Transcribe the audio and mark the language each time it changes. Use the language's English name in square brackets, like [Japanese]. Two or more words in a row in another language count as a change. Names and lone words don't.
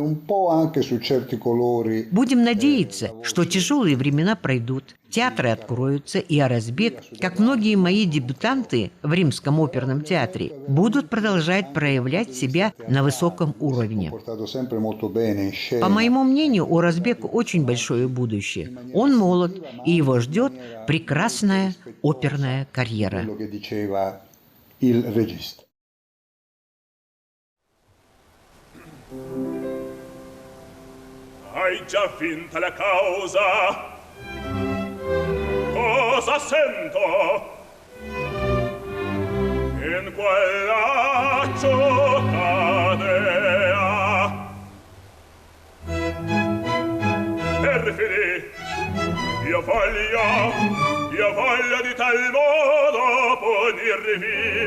[Russian] Будем надеяться, что тяжелые времена пройдут, театры откроются, и Аразбек, как многие мои дебютанты в Римском оперном театре, будут продолжать проявлять себя на высоком уровне. По моему мнению, у Аразбека очень большое будущее. Он молод, и его ждет прекрасная оперная карьера. [Italian] Hai già vinta la causa? Cosa sento? In quella cittadea perfidi, io voglio di tal modo punirvi.